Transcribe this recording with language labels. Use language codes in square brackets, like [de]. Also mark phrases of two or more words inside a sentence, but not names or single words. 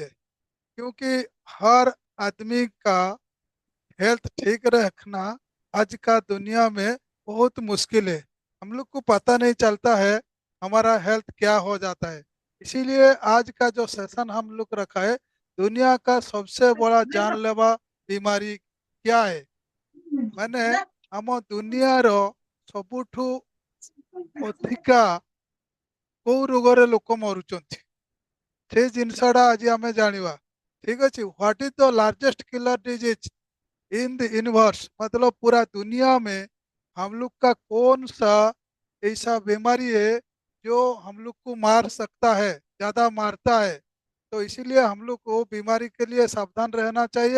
[hi] क्योंकि हर आदमी का हेल्थ ठीक रखना आज का दुनिया में बहुत मुश्किल है। हम लोग को पता नहीं चलता है हमारा हेल्थ क्या हो जाता है। इसीलिए आज का जो सेशन हम लोग रखा है, दुनिया का सबसे बड़ा जानलेवा बीमारी क्या है। [or] मैंने ଆମ ଦୁନିଆର ସବୁଠୁ ଅଧିକା କୋଉ ରୋଗରେ ଲୋକ ମରୁଛନ୍ତି ସେ ଜିନିଷଟା ଆଜି ଆମେ ଜାଣିବା। ଠିକ ଅଛି। [en] what is the largest killer disease in the universe, [hi] मतलब पूरा दुनिया में हम लोग का कौन सा ऐसा बीमारी है जो हम लोग को मार सकता है, ज्यादा मारता है। तो इसीलिए हम लोग को बीमारी के लिए सावधान रहना चाहिए।